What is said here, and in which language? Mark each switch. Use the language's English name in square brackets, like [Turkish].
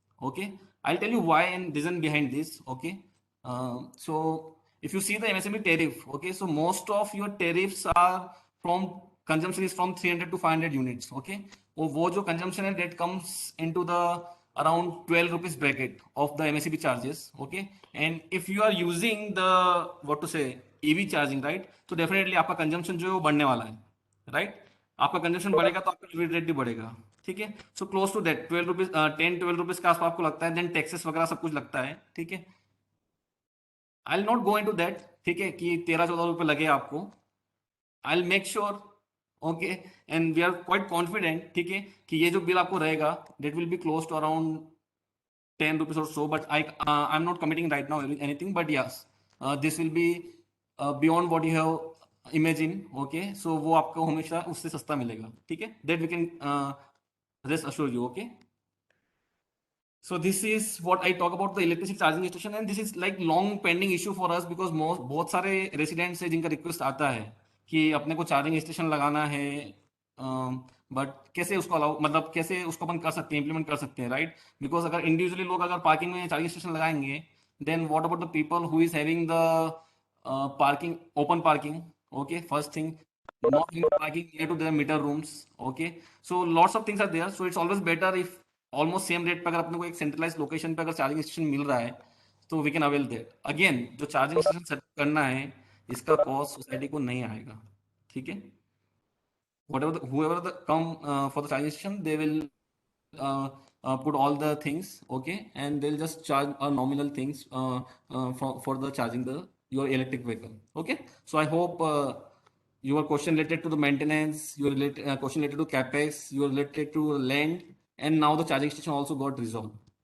[English] Okay, I'll tell you why and reason behind this. Okay, so if you see the MSME tariff, okay, so most of your tariffs are from consumption is from 300 to 500 units. Okay, [Hindi] वो जो consumption है [English] that comes into the around 12 rupees bracket of the MSCB charges. Okay, and if you are using the what to say EV charging, right, [Hindi] तो definitely आपका consumption जो है वो बढ़ने वाला है, [English] Right. [Hindi] आपका कंजम्पशन बढ़ेगा तो आपका यूनिट रेट भी बढ़ेगा. ठीक है. [English] so close to that 12 rupees, [Hindi] 10-12 rupees के आसपास आपको लगता है. देन टैक्सेस वगैरह सब कुछ लगता है. ठीक है. [English] I will not go into that. [Hindi] ठीक है, कि 13-14 रुपए लगे आपको. [English] I will make sure. Okay. And we are quite confident, [Hindi] ठीक है, कि ये जो बिल आपको रहेगा [English] That will be close to around 10 rupees or so. But I'm not committing right now anything. But yes, this will be beyond what you have imagine. Okay, so [Hindi] वो आपको हमेशा उससे सस्ता मिलेगा. ठीक है. [English] That we can rest assure you. Okay. So this is what I talk about the electricity charging station, and this is like long pending issue for us because most [Hindi] बहुत सारे residents है जिनका रिक्वेस्ट आता है कि अपने को charging station लगाना है, बट कैसे उसको अलाउ, मतलब कैसे उसको अपन कर सकते हैं, इम्प्लीमेंट कर सकते हैं, राइट. [English] because [Hindi] अगर इंडिविजुअली लोग अगर पार्किंग में चार्जिंग स्टेशन लगाएंगे, [English] Then what about the people who is having the parking, open parking. Okay, first thing, not in parking near to their meter rooms. Okay, so lots of things are there, so it's always better if [Hindi] almost same rate पे अगर अपने को एक centralise location पे अगर charging station मिल रहा है तो [English] We can avail that. [Hindi] Again, जो चार्जिंग स्टेशन सेट करना है इसका कॉस्ट सोसाइटी को नहीं आएगा. ठीक है. [English] whatever whoever the come for the charging station, they will put all the things, okay, and they'll just charge a nominal things for the charging the your electric vehicle. Okay, so I hope your question related to the maintenance, your question related to capex, your related to land, and now the charging station also got resolved.